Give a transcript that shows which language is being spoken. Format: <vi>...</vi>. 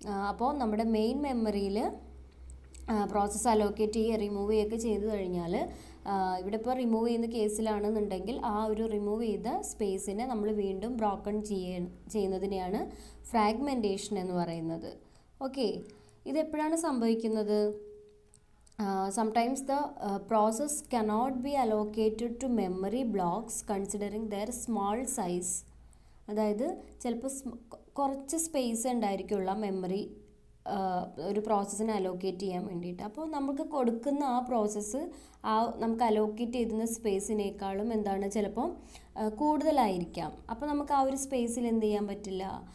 <ml>അപ്പോൾ നമ്മുടെ മെയിൻ മെമ്മറിയിൽ പ്രോസസ്സ് അലോക്കേറ്റ് ചെയ്യുക റിമൂവ് ചെയ്യുകയൊക്കെ ചെയ്ത് കഴിഞ്ഞാൽ, ഇവിടെ ഇപ്പോൾ റിമൂവ് ചെയ്യുന്ന കേസിലാണെന്നുണ്ടെങ്കിൽ ആ ഒരു റിമൂവ് ചെയ്ത സ്പേസിനെ നമ്മൾ വീണ്ടും ബ്രോക്കൺ ചെയ്യുന്നതിനെയാണ് ഫ്രാഗ്മെൻറ്റേഷൻ എന്ന് പറയുന്നത്. ഓക്കെ, ഇതെപ്പോഴാണ് സംഭവിക്കുന്നത്?</ml> <en>Sometimes the process cannot be allocated to memory blocks considering their small size.</en> <ml>അതായത് ചിലപ്പോൾ കുറച്ച് സ്പേസ് ഉണ്ടായിരിക്കുള്ള മെമ്മറി ഒരു പ്രോസസ്സിനെ അലോക്കേറ്റ് ചെയ്യാൻ വേണ്ടിയിട്ട്. അപ്പോൾ നമുക്ക് കൊടുക്കുന്ന ആ പ്രോസസ്സ് നമുക്ക് അലോക്കേറ്റ് ചെയ്യുന്ന സ്പേസിനേക്കാളും എന്താണ് ചിലപ്പോൾ കൂടുതലായിരിക്കാം. അപ്പോൾ നമുക്ക് ആ ഒരു സ്പേസിൽ എന്ത് ചെയ്യാൻ പറ്റില്ല?</ml>